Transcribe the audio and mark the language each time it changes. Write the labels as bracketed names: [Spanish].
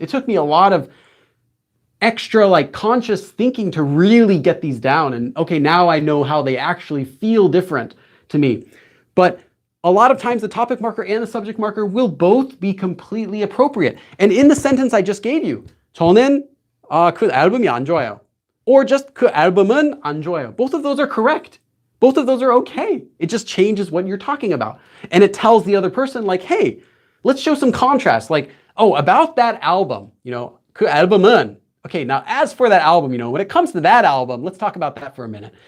[English] It took me a lot of extra conscious thinking to really get these down. And okay, now I know how they actually feel different to me. But a lot of times the topic marker and the subject marker will both be completely appropriate. And in the sentence I just gave you, [Korean] 저는 그 앨범이 안 좋아요. Or just 그 앨범은 안 좋아요. [English] Both of those are correct. Both of those are okay. It just changes what you're talking about. And it tells the other person like, hey, let's show some contrast. Like, oh, about that album, [Korean] 그 앨범은. [English] Okay, now as for that album, when it comes to that album, let's talk about that for a minute.